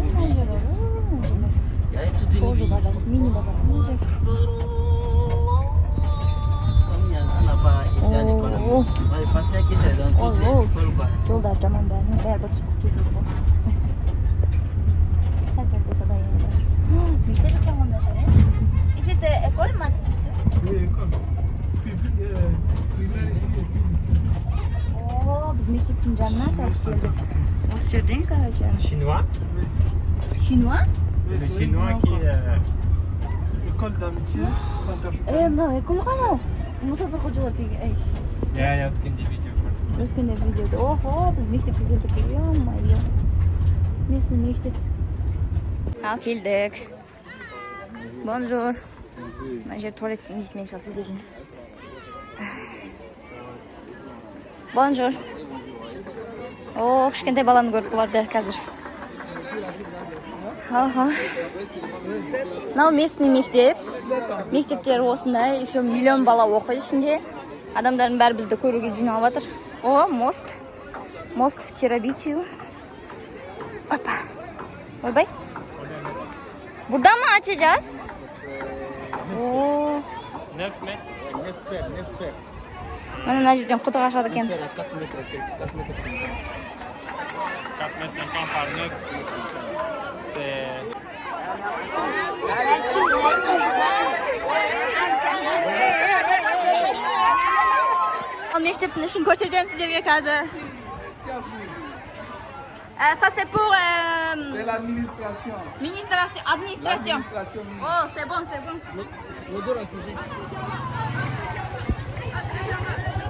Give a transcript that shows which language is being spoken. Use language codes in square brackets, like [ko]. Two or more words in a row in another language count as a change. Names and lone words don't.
[kk] Мына жер тоже базар, мини базар. Мына жер. Жолдар жаман бәрінің бәрі бір түсіп жүрді ғой. Сәлпер болса да енді. Мектеп екен онда жер, [fr] Ici c'est école, madame, monsieur? Oui, école. Primaire ici et puis lycée. [kk] О, біз мектептің жанына тасып келдік. Осы жерден, короче. [fr] Chinois? Chinois? C'est les Chinois qui... École d'amitié, Centrafrique. [kk] Мынау экол ғой анау. Мұсафыр қожалар келген. Я өткенде видео көрдім. Өткенде видеода. Охо, біз мектепке келдік. Ё-моё. Местный мектеп. Ал келдік. Бонжур. Мына жер туалеттің несімен салса деген. Бонжур. О, кішкентай баланы көріп бұларды қазір. Мынау местный мектеп. Мектептер осындай, [ru] еще миллион [kk] бала оқиды ішінде. Адамдардың бәрі бізді көруге жиналып жатыр. [ru] О, мост. Мост в Терабитию. Опа. [tr] Ойбай. Burada mı açacağız? Oo. [fr] 9 mètres. [kk] Мана мына жерден құдық ашады екенбіз. [fr] 4 mètres 50 par 9. C'est... [kk] Мектептің ішін көрсетемін сіздерге қазір. [fr] Ça c'est pour C'est l'administration. Administration. Oh, c'est bon.